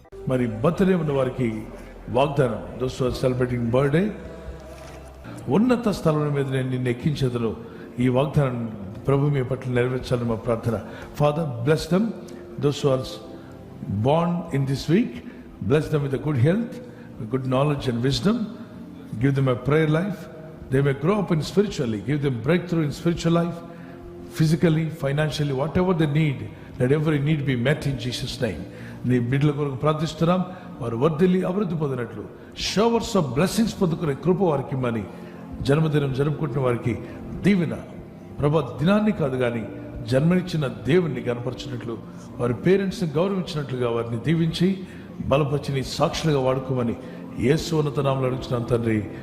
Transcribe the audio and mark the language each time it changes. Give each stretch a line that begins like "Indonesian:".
Telugu: మరి బర్త్డే ఉన్న వారికి వాగ్దానం,
English: those are celebrating birthday,
Telugu: ఉన్నత స్థలం మీద నేను నిన్ను ఎక్కించేదను. ఈ వాగ్దానం ప్రభు మీ పట్ల నెరవేర్చాలని మా ప్రార్థన.
English: Father, bless them, those who are born in this week. Bless them with a good health, with good knowledge and wisdom. Give them a prayer life. They may grow up in spiritually. Give them breakthrough in spiritual life, physically, financially, whatever they need. Let every need be met in Jesus' name.
Telugu: నీ బిడ్డల కొరకు ప్రార్థిస్తున్నాం. వారు వర్ధిల్లి అభివృద్ధి పొందినట్లు,
English: showers of blessings
Telugu: పొందుకునే కృప వారికి ఇమ్మని, జన్మదినం జరుపుకుంటున్న వారికి దీవెన, ప్రభా దినాన్ని కాదు కానీ జన్మనిచ్చిన దేవుణ్ణి కనపరిచినట్లు, వారి పేరెంట్స్ని గౌరవించినట్లుగా వారిని దీవించి బలపరిచి నీ సాక్షులుగా వాడుకోమని యేసు ఉన్నత నామములో అడుగుతున్నాం తండ్రి.